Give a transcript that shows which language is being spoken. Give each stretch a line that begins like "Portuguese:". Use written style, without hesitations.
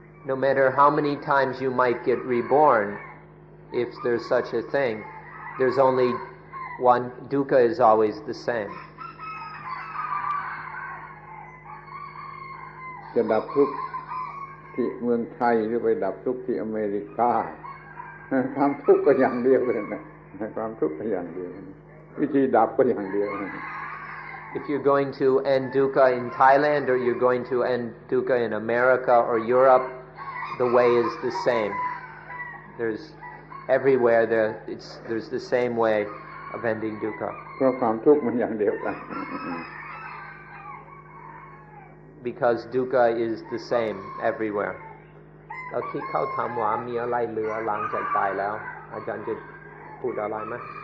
English: No matter how many times you might get reborn, if there's such a thing, there's only one. Dukkha is always the same.
Thai: จะดับทุกข์ที่เมืองไทยหรือไปดับทุกข์ที่อเมริกาความทุกข์ก็อย่างเดียวกันนะความทุกข์ก็อย่างเดียววิธีดับก็อย่างเดียว
English: if you're going to end dukkha in Thailand or you're going to end dukkha in America or Europe, the way is the same. There's everywhere there's the same way of ending dukkha.
Thai: เพราะความทุกข์มันอย่างเดียวกัน
English: Because dukkha is the same everywhere.
Thai: แล้วที่เขาถามว่ามีอะไรเหลือหลังจากตายแล้วอาจารย์จะพูดอะไรไหม